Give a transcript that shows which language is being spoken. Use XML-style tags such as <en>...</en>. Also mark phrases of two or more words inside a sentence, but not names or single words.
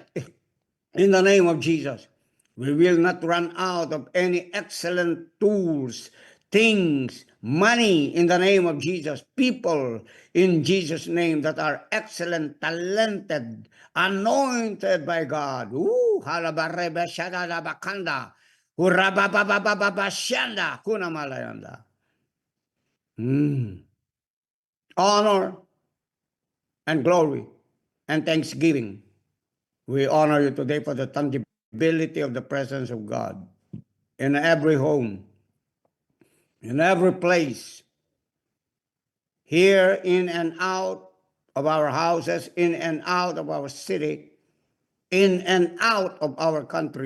<en>In the name of Jesus, we will not run out of any excellent tools, things, money in the name of Jesus, people in Jesus' name that are excellent, talented, anointed by God. Ooh, halabareba shadadabakanda, hurabababababashanda, kunamalayanda. Honor, and glory and thanksgiving. We honor you today for the tangibility of the presence of God in every home, in every place, here in and out of our houses, in and out of our city, in and out of our country.</en>